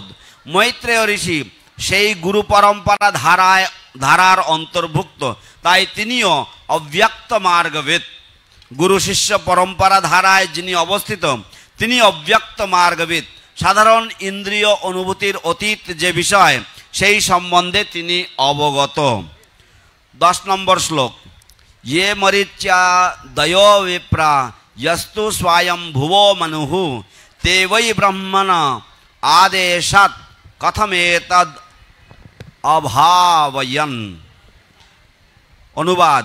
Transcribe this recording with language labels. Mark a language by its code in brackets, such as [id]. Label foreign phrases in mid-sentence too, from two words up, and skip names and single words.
[bn] মৈত্রেয় ঋষি সেই গুরু পরম্পরা ধারার অন্তর্ভুক্ত, তাই তিনিও অব্যক্ত মার্গবিদ। গুরু শিষ্য পরম্পরা ধারায় যিনি অবস্থিত তিনি অব্যক্ত মার্গবিদ। সাধারণ ইন্দ্রিয় অনুভূতির অতীত যে বিষয় সেই সম্বন্ধে তিনি অবগত। 10 নম্বর শ্লোক। [sa] ये मरीच्या दयो विप्रा यस्तु स्वयं भुवो मनुः ते वै ब्रह्मण आदेशात् कथमेतद् अभावयन्। [bn] অনুবাদ।